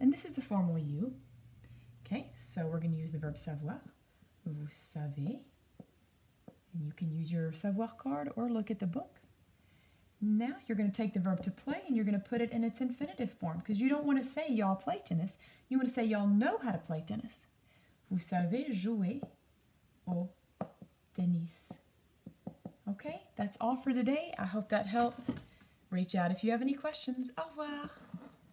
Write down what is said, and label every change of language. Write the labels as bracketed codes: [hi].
[en] And this is the formal you. Okay, so we're going to use the verb savoir. [fr] Vous savez. [en] And you can use your savoir card or look at the book. Now you're going to take the verb to play and you're going to put it in its infinitive form because you don't want to say y'all play tennis. You want to say y'all know how to play tennis. [fr] Vous savez jouer au tennis. [en] Okay, that's all for today. I hope that helped. Reach out if you have any questions. Au revoir.